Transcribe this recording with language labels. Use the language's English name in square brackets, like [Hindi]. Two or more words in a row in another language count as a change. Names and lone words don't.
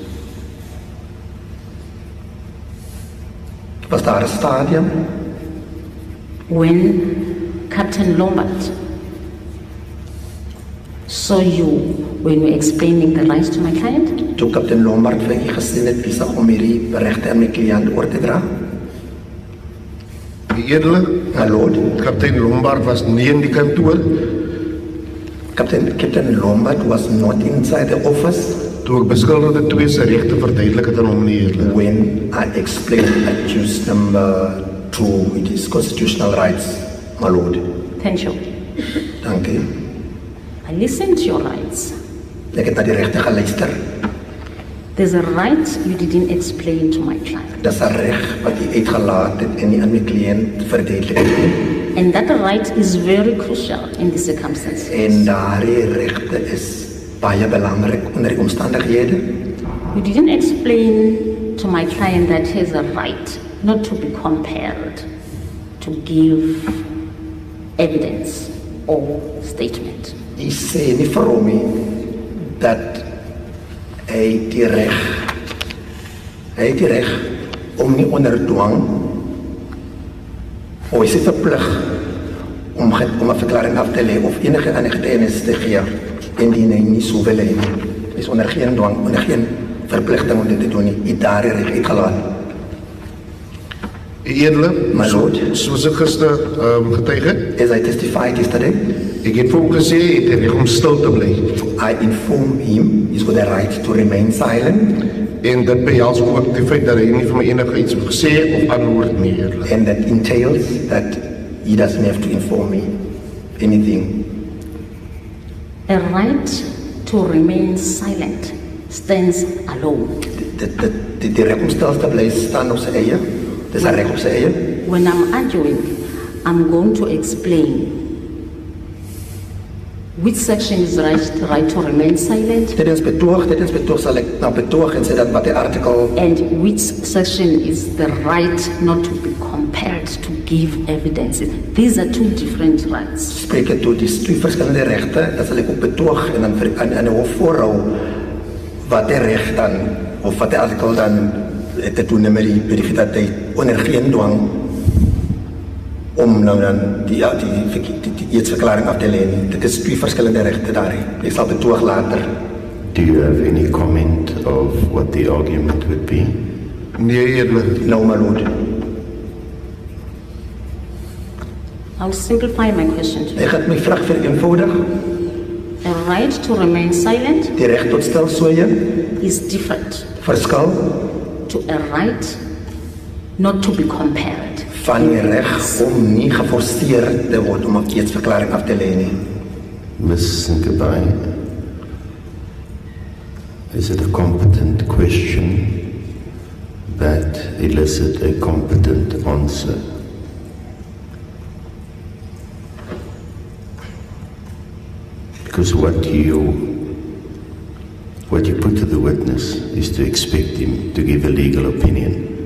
[Afrikaans] Was daar 'n stadium [English] when Captain Lombard saw you when you were explaining the rights to my client? [Afrikaans] toe Kaptein Lombard vir u gesien het besig om hierdie regte aan my kliënt oor te dra? Die edele, [English] My lord, [Afrikaans] Kaptein Lombard was nie in die kantoor [English] Captain Lombard was not inside the office [Afrikaans] toe ek beskuldigde 2 se regte verduidelik het aan hom, die edele. [English] when I explained accused number 2 it is constitutional rights, my lord. Thank you. [Afrikaans] Dank u. [English] I listened to your rights. [Afrikaans] Ek het na die regte geluister. [English] There's a right you didn't explain to my client. [Afrikaans] Dis 'n reg wat u uitgelaat het en nie aan my kliënt verduidelik het nie. [English] And that right is very crucial in the circumstances. [Afrikaans] En daardie regte is baie belangrik onder die omstandighede. [English] You didn't explain to my client that he has a right not to be compelled to give evidence or statement. [Afrikaans] U sê nie vir hom nie dat hy die reg om nie onder dwang of hy is verplig om 'n verklaring af te lê of enige ander getuienis te gee indien hy nie so wil hê nie. Hy is onder geen dwang, onder geen verpligting om dit te doen nie. U daardie reg uitgelaat. Die edele, [English] My lord. [Afrikaans] soos ek gister getuig het, [English] As I testified yesterday, [Afrikaans] ek het vir hom gesê, hy het die reg om stil te bly. [English] I informed him he's got the right to remain silent [Afrikaans] En dit behels ook die feit dat hy nie vir my enige iets gesê of antwoord nie, edele. [English] and that entails that he doesn't have to inform me anything. A right to remain silent stands alone. [Afrikaans] Die reg om stil te bly staan op sy eie. Dis 'n reg op sy eie. [English] When I'm arguing, I'm going to explain which section is right to remain silent [Afrikaans] Tydens betoog sal ek na betoog en sê dat wat die artikel [English] and which section is the right not to be compelled to give evidence. These are two different rights. [Afrikaans] spreek het toe, dis 2 verskillende regte, dat sal ek ook betoog en dan aan 'n hof voorhou wat die reg dan of wat die artikel dan te doen met die feit dat hy onder geen dwang om nou dan die eetsverklaring af te lê nie. Dit is 2 verskillende regte daar. Ek sal betoog later. [English] Do you have any comment of what the argument would be? [Afrikaans] Nee, edele. [English] Nou, my lord. I'll simplify my question to you. [Afrikaans] Ek het my vraag vereenvoudig. [English] A right to remain silent [Afrikaans] Die reg tot stilswyge [English] is different [Afrikaans] verskil [English] to a right not to be compelled. [Afrikaans] van die reg om nie geforseer te word om 'n eetsverklaring af te lê nie. [English] Ms. Sinkabai, is it a competent question that elicits a competent answer? Because what you put to the witness is to expect him to give a legal opinion.